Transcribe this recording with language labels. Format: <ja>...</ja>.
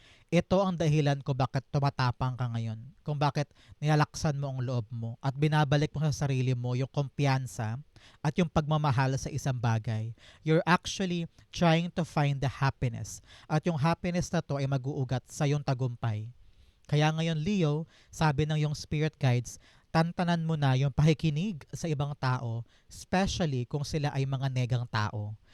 <tl>Ito ang dahilan kung bakit tumatapang ka ngayon. Kung bakit nilalaksan mo ang loob mo at binabalik mo sa sarili mo yung kumpiyansa at yung pagmamahal sa isang bagay.</tl> <en>You're actually trying to find the happiness.</en> <tl>At yung happiness na to ay mag-uugat sa yung tagumpay. Kaya ngayon, Leo, sabi ng yung spirit guides, tantanan mo na yung pakikinig sa ibang tao, especially kung sila ay mga negang tao.</tl>